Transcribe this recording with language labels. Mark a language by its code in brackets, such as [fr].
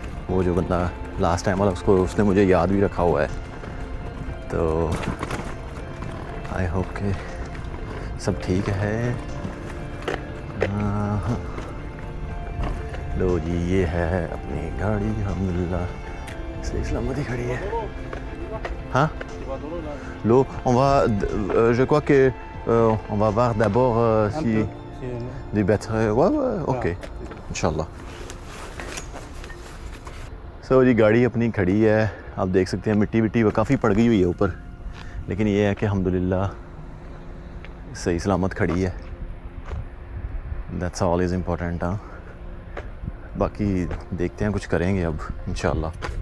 [hi] वो जो बंदा लास्ट टाइम वाला, उसने मुझे याद भी रखा हुआ है। तो [en] I hope [hi] के सब ठीक है। हाँ। लो जी ये है अपनी गाड़ी, अल्हम्दुलिल्लाह सही सलामत ही खड़ी है। हाँ लो [fr] je crois que on va voir d'abord si des batteries। ouais ok इंशाल्लाह। [hi] सो जी गाड़ी अपनी खड़ी है, आप देख सकते हैं मिट्टी वो काफ़ी पड़ गई हुई है ऊपर, लेकिन ये है कि अल्हम्दुलिल्लाह सही सलामत खड़ी है। [en] That's all is important. [hi] हाँ बाकी देखते हैं, कुछ करेंगे अब इंशाल्लाह।